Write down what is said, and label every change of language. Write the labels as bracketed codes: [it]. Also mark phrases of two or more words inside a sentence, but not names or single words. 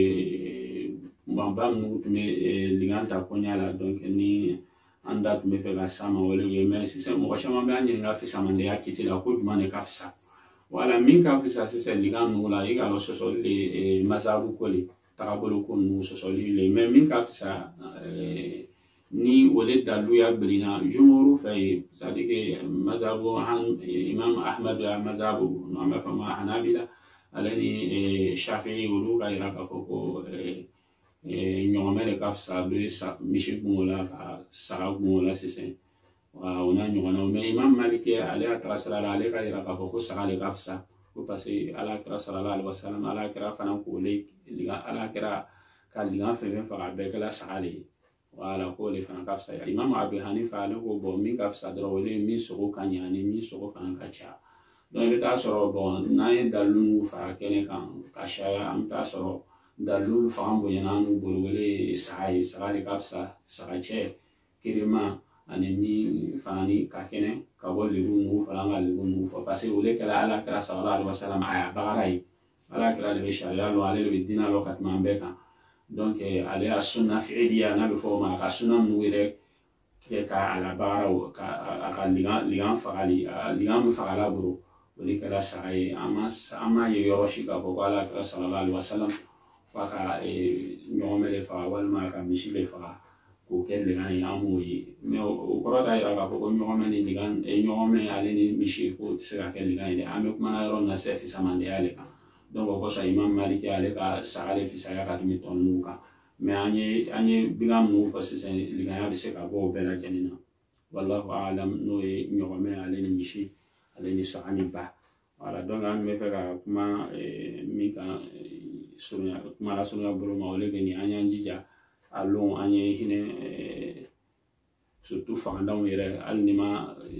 [bm] ba minnu tun bɛ ligan ta koɲa la donc ni an da tun bɛ fɛ ka s'a ma wale ye mais sisan mɔgɔ caman bɛ an ɲininka fisamandenya kiti la ko jumɛn de ka fisa wala min ka fisa sisan ligan ninnu la i ka dɔn sɔsɔli le masabu ko le tagabolo ko ninnu sɔsɔli le mais min ka fisa ni wale daluya birina jumhuru fɛ yen [fr] c'est à dire que [bm] masabu imam ahmad masabu n'an b'a fɔ ma hanabila ale ni shafi'i olu ka yira k'a fɔ ko ɲɔgɔmɛ de ka fisa bɛ misi gungo la ka saga gungo la sisan o n'a ɲɔgɔnnaw mais imam maliki ale y'a taga sira la ale ka yira k'a fɔ ko saga de ka fisa ko [fr] parce que [bm] ala kɛra [ar] صلى الله عليه وسلم [bm] ala kɛra fana k'ole ala kɛra ka ligan fɛn fɛn faga bɛɛ kɛla saga de ye wala ko le fana ka fisa imam abu hanifa ale ko bon min ka fisa dɔrɔn o le min sogo ka ɲa ni min sogo fana ka ca donc i bɛ taa sɔrɔ bon n'an ye dalilu fara kɛnɛ kan ka caya an bɛ taa sɔrɔ dalilu fanga bonyana n'u bolo wele saga ye saga de ka fisa saga cɛ kerema ani min fana ni ka kɛnɛ ka bɔ lebu nugu fana ka lebu nugu fɔ [fr] parce que [bm] ole kɛra ala kɛra [ar] صلى الله عليه وسلم [bm] a y'a bagara ye ala kɛra de bɛ sariya lɔ ale de bɛ diinɛ lɔ ka tɛmɛ an bɛɛ kan donc ale y'a sunna fi'iliya n'a bɛ fɔ o ma a ka sunna ninnu yɛrɛ kɛ ka a labagara ka a ka ligan fagali ligan min fagala bolo o de kɛra saga ye an ma ye yɔrɔ si k'a fɔ ko ala kɛra [ar] صلى الله عليه وسلم [bm] k'a ka ɲɔgɔmɛ de faga walima a ka misi de faga k'o kɛ ligan ye an m'o ye mais o kɔrɔ t'a yira k'a fɔ ko ɲɔgɔmɛ ni ligan ɲɔgɔmɛ ale ni misi k'o tɛ se ka kɛ ligan ye dɛ an bɛ kumana yɔrɔ min na se fisamandenya le kan donc o kosɔn imam maliki ale ka saga de fisaya ka tɛmɛ tɔ ninnu kan mais an ye bigan minnu fɔ sisan liganya bɛ se ka bɔ o bɛɛ lajɛlen na [ar] والله أعلم [bm] n'o ye ɲɔgɔmɛ ale ni misi ale ni saga ni ba [fr] voilà donc [bm] an bɛ fɛ ka kuma min kan kuma lasurunya bolo ma o le bɛ nin an y'an jija a lon an ye hinɛ surtout fangandanw yɛrɛ hali ni ma